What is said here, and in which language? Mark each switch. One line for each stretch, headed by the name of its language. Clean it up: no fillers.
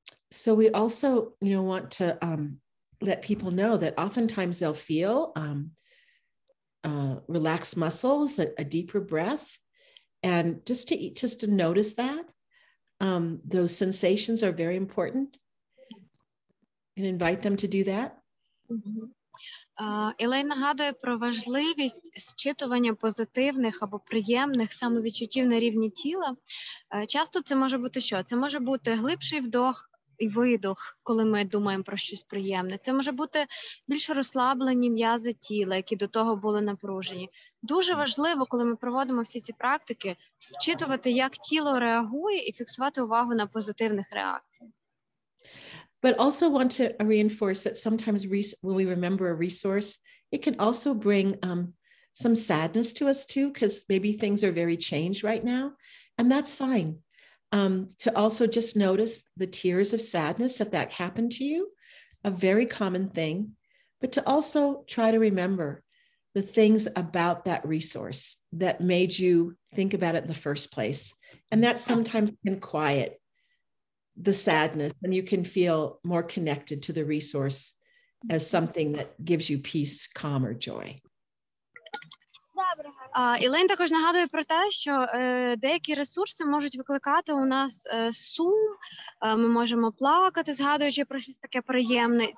English: So we also, want to let people know that oftentimes they'll feel relaxed muscles, a deeper breath, and just to notice that those sensations are very important, and invite them to do that.
Ukrainian: Елейн нагадує про важливість зчитування позитивних або приємних самовідчуттів на рівні тіла. Часто це може бути що? Це може бути глибший вдох і видох, коли ми думаємо про щось приємне. Це може бути більш розслаблені м'язи тіла, які до того були напружені. Дуже важливо, коли ми проводимо всі ці практики, зчитувати, як тіло реагує і фіксувати увагу на позитивних реакціях.
English: But also want to reinforce that sometimes when we remember a resource, it can also bring some sadness to us too, because maybe things are very changed right now, and that's fine. To also just notice the tears of sadness if that happened to you, a very common thing, but to also try to remember the things about that resource that made you think about it in the first place. And that sometimes can quiet the sadness, and you can feel more connected to the resource as something that gives you peace, calm, or joy.
Ukrainian: Елейн також нагадує про те, що деякі ресурси можуть викликати у нас сум, ми можемо плакати, згадуючи про щось таке приємне.